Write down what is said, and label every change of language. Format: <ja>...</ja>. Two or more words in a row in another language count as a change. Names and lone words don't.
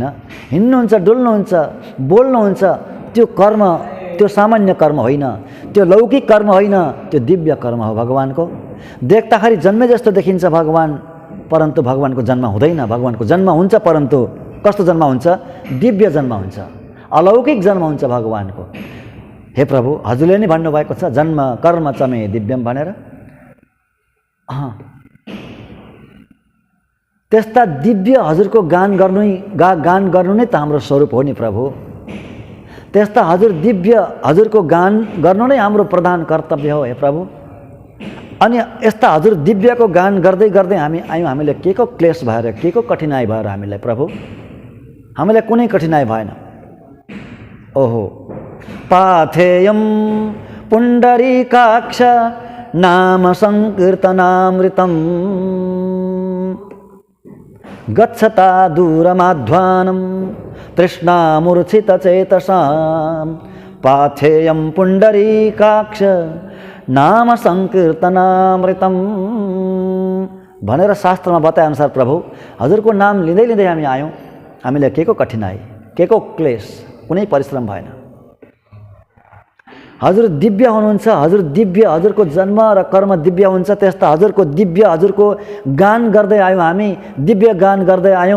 <ne>हिँड्नुहुन्छ, डुल्नुहुन्छ, बोल्नुहुन्छ। त्यो कर्म, त्यो सामान्य कर्म होइन, त्यो लौकिक कर्म होइन, त्यो दिव्य कर्म हो भगवानको। देख्दाखेरि जन्मे जस्तो देखिन्छ भगवान, परन्तु भगवानको जन्म हुँदैन। भगवानको जन्म हुन्छ, परन्तु कस्तो जन्म हुन्छ? दिव्य जन्म हुन्छ, अलौकिक जन्म हुन्छ भगवानको। हे प्रभु, हजुरले नै भन्नुभएको छ</ne> <sa>जन्म कर्म च मे दिव्यम</sa> <ne>भनेर। त्यस्ता दिव्य हजुरको गान गर्नु नै त हाम्रो स्वरूप हो नि प्रभु। त्यस्ता हजुर दिव्य हजुरको गान गर्नु नै हाम्रो प्रधान कर्तव्य हो। हे प्रभु, अनि यस्ता हजुर दिव्यको गान गर्दै गर्दै हामी आयौँ। हामीले के को क्लेश भएर, के को कठिनाइ भएर हामीलाई प्रभु? हामीलाई कुनै कठिनाइ भएन। ओहो,</ne> <sa>पाथेयम पुण्डरीकाक्ष नाम संकीर्तनामृतम गच्छता दूरमाध्वानं तृष्णामूर्छितचेतसां पाथेयं पुण्डरीकाक्ष नाम संकीर्तनामृतम</sa> <ne>भनेर शास्त्रमा बताए अनुसार प्रभु हजुरको नाम लिँदै लिँदै हामी आयौँ। हामीलाई के को कठिनाइ, के को क्लेश, कुनै परिश्रम भएन। हजुर दिव्य हुनुहुन्छ, हजुर दिव्य, हजुरको जन्म र कर्म दिव्य हुन्छ। त्यस्ता हजुरको दिव्य, हजुरको गान गर्दै आयौँ हामी, दिव्य गान गर्दै आयौँ।</ne>